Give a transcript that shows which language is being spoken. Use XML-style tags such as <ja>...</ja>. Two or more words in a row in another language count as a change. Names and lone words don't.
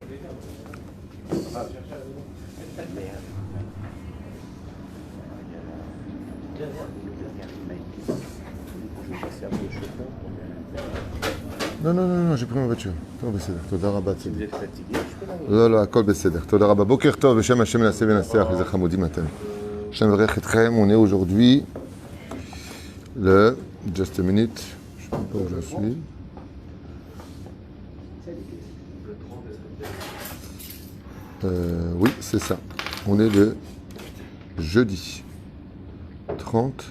<fr>Non, j'ai pris ma voiture.</fr> <he>תודה רבה. לא, הכל בסדר. תודה רבה. בוקר טוב, בשם השם נעשה ונצליח, איזה חמודים אתם. השם מברך אתכם,</he> <fr>on est aujourd'hui le...</fr> <en>Just a minute.</en> <fr>Je ne sais pas où je suis. Oui, c'est ça. On est le jeudi 30.</fr>